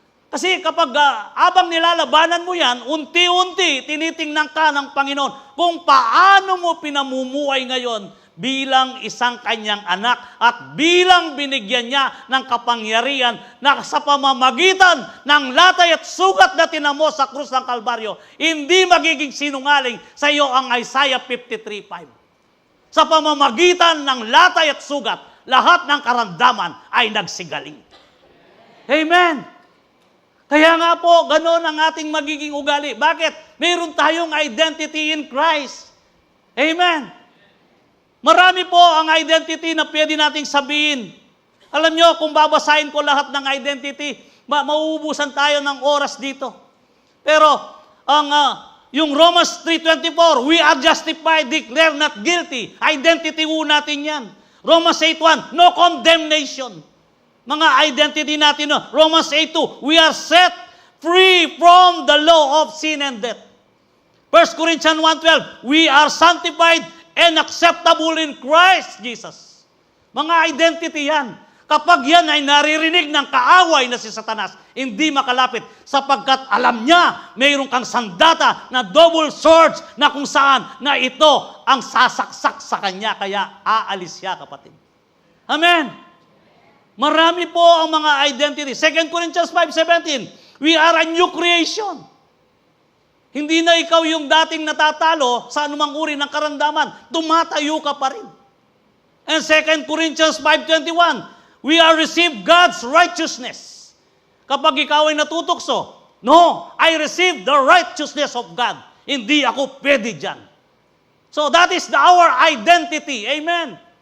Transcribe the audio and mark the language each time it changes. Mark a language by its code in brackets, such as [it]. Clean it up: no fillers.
[tl] Kasi kapag abang nilalabanan mo yan, unti-unti tinitingnan ka ng Panginoon kung paano mo pinamumuhay ngayon bilang isang kanyang anak at bilang binigyan niya ng kapangyarihan na sa pamamagitan ng latay at sugat na tinamo sa krus ng Kalbaryo, hindi magiging sinungaling sa iyo ang Isaiah 53:5. Sa pamamagitan ng latay at sugat, lahat ng karamdaman ay nagsigaling. Amen! Kaya nga po, gano'n ang ating magiging ugali. Bakit? Meron tayong [en] identity in Christ. [tl] Amen! Marami po ang identity na pwede nating sabihin. Alam nyo, kung babasahin ko lahat ng identity, mauubusan tayo ng oras dito. Pero, yung [en] Romans 3:24, we are justified, declare not guilty. [tl] Identity po natin yan. Romans 8:1, [en] no condemnation. [tl] Mga identity natin, no? [en] Romans 8:2, we are set free from the law of sin and death. 1 Corinthians 1:12, we are sanctified and acceptable in Christ Jesus. [tl] Mga identity yan. Kapag yan ay naririnig ng kaaway na si Satanas, hindi makalapit sapagkat alam niya mayroon kang sandata na [en] double swords [tl] na kung saan na ito ang sasaksak sa kanya, kaya aalis siya, kapatid. Amen! Marami po ang mga identity. [en] 2 Corinthians 5:17, we are a new creation. [tl] Hindi na ikaw yung dating natatalo sa anumang uri ng karamdaman. Tumatayo ka pa rin. [en] And 2 Corinthians 5:21, we are received God's righteousness. [tl] Kapag ikaw ay natutokso, [en] no, I receive the righteousness of God. [tl] Hindi ako pwede dyan. [en] So that is our identity. Amen.